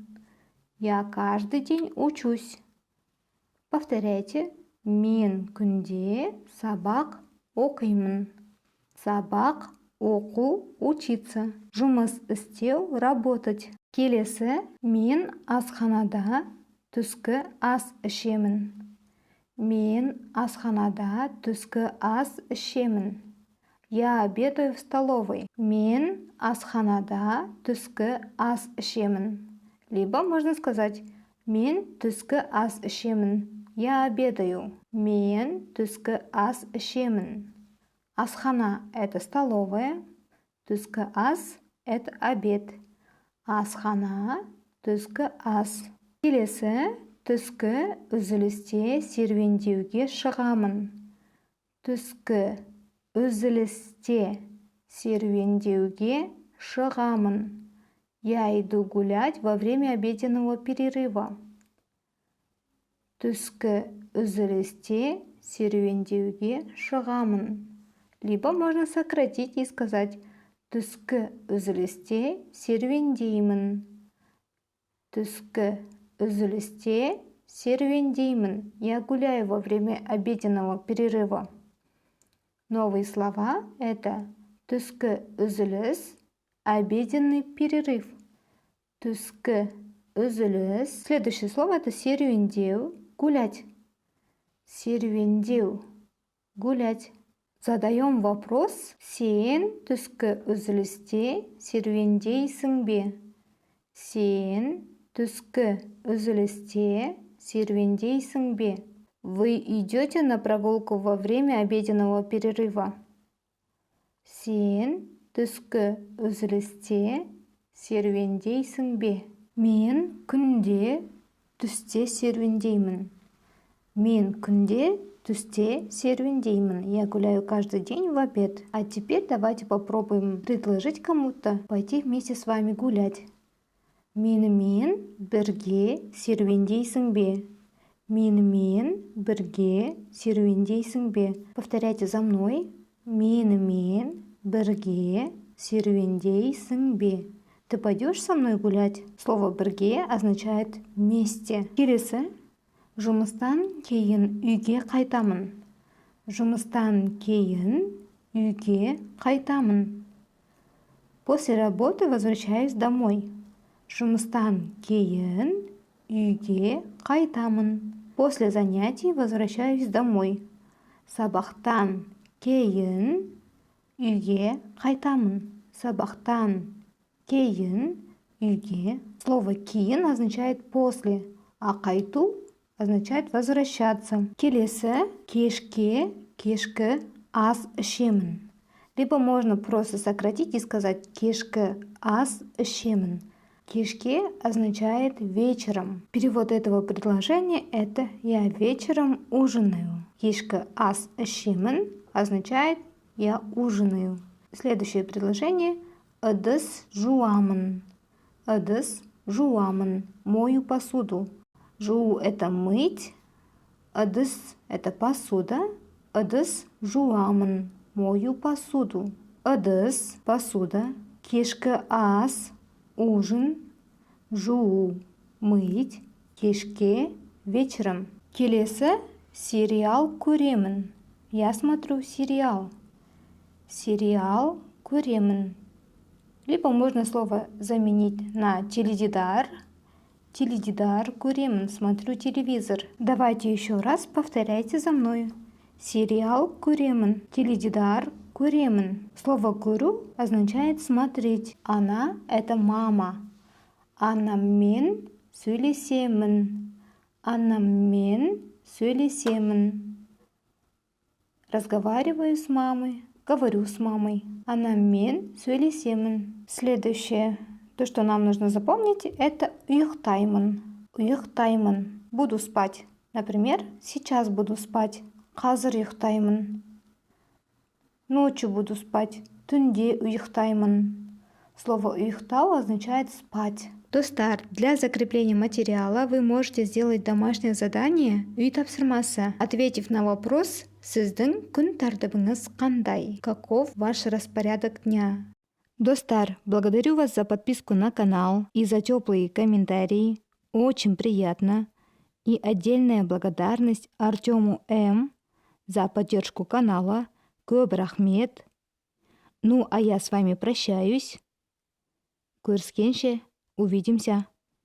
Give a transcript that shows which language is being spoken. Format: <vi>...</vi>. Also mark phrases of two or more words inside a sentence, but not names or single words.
<ru>Я каждый день учусь. Повторяйте.</ru> <kk>Мен күнде сабақ оқимын. Сабақ оқу, учиться. Жұмыс істеу, работать. Келесі, мен асханада түскі ас ішемін. Мен асханада түскі ас ішемін.</kk> <ru>Я обедаю в столовой.</ru> <kk>Мен асханада түскі ас ішемін.</kk> <ru>Либо можно сказать,</ru> <kk>мен түскі ас ішемін.</kk> <ru>Я обедаю.</ru> <kk>Мен түскі ас ішемін.</kk> <ru>Асхана – это столовая.</ru> <kk>Түскі ас</kk> <ru>– это обед.</ru> <kk>Асхана – түскі ас. Келесі түскі үзілісте серуендеуге шығамын. Түскі үзілісте серуендеуге шығамын.</kk> <ru>Я иду гулять во время обеденного перерыва.</ru> <kk>Түскі үзілісте серуендеуге шығамын.</kk> <ru>Либо можно сократить и сказать</ru> <kk>түскі үзілісте серуендеймін. Түскі үзілісте серуендеймін.</kk> <ru>Я гуляю во время обеденного перерыва. Новые слова – это</ru> <kk>түскі үзіліс,</kk> <ru>обеденный перерыв.</ru> <kk>Түскі үзіліс.</kk> <ru>Следующее слово – это серуендеу, гулять.</ru> <kk>Серуендеу, гулять.</kk> <ru>Задаем вопрос.</ru> <kk>Сен түскі үзілісте серуендейсің бе? Сен түскі үзілісте серуендейсің бе?</kk> <ru>Вы идете на прогулку во время обеденного перерыва?</ru> <kk>Сен түскі үзілісте серуендейсің бе? Мен күнде түсте серуендеймін. Мен күнде түсте серуендеймін.</kk> <ru>Я гуляю каждый день в обед. А теперь давайте попробуем предложить кому-то пойти вместе с вами гулять.</ru> <kk>Менімен бірге серуендейсің бе? Менімен бірге серуендейсің бе?</kk> <ru>Повторяйте за мной.</ru> <kk>Менімен бірге серуендейсің бе?</kk> <ru>Ты пойдешь со мной гулять? Слово «бірге» означает «вместе».</ru> <kk>Келесі. Жұмыстан кейін үйге қайтамын. Жұмыстан кейін үйге қайтамын.</kk> <ru>После работы возвращаюсь домой.</ru> <kk>Жұмыстан кейін үйге қайтамын.</kk> <ru>После занятий возвращаюсь домой.</ru> <kk>Сабақтан кейін үйге қайтамын. Сабақтан кейін үйге.</kk> <ru>Слово «кейін» означает «после», а «қайту» означает возвращаться.</ru> <kk>Келесі кешке, кешкі ас ішемін.</kk> <ru>Либо можно просто сократить и сказать</ru> <kk>кешкі ас ішемін.</kk> <ru>Кешке означает вечером. Перевод этого предложения это я вечером ужинаю.</ru> <kk>Кешкі ас ішемін</kk> <ru>означает я ужинаю. Следующее предложение</ru> <kk>ыдыс жуамын. Ыдыс жуамын.</kk> <ru>Мою посуду. Жуу – это мыть, ыдыс – это посуда,</ru> <kk>ыдыс жуамын,</kk> <ru>мою посуду.</ru> <kk>Ыдыс – посуда, кешкі ас – ужин, жуу – мыть, кешке – вечером. Келесі сериал көремін.</kk> <ru>Я смотрю сериал.</ru> <kk>Сериал көремін.</kk> <ru>Либо можно слово заменить на теледидар.</ru> <kk>Теледидар көремін,</kk> <ru>смотрю телевизор. Давайте еще раз повторяйте за мной.</ru> <kk>Сериал көремін, теледидар көремін.</kk> <ru>Слово көру означает смотреть. Она – это мама.</ru> <kk>Анаммен сөйлесемін. Анаммен сөйлесемін.</kk> <ru>Разговариваю с мамой, говорю с мамой.</ru> <kk>Анаммен сөйлесемін.</kk> <ru>Следующее. То, что нам нужно запомнить, это ұйықтаймын.</ru> <kk>Ұйықтаймын.</kk> <ru>Буду спать. Например, сейчас буду спать.</ru> <kk>Қазір ұйықтаймын.</kk> <ru>Ночью буду спать.</ru> <kk>Түнде ұйықтаймын.</kk> <ru>Слово «ұйықтау» означает «спать». Достар, для закрепления материала вы можете сделать домашнее задание</ru> <kk>үй тапсырмасы,</kk> <ru>ответив на вопрос</ru> <kk>«Сіздің күн тәртібіңіз қандай?»</kk> <ru>Каков ваш распорядок дня? Достар, благодарю вас за подписку на канал и за теплые комментарии. Очень приятно. И отдельная благодарность Артему М. за поддержку канала.</ru> <kk>Көп рахмет.</kk> <ru>Ну, а я с вами прощаюсь.</ru> <kk>Көріскенше, увидимся.</kk>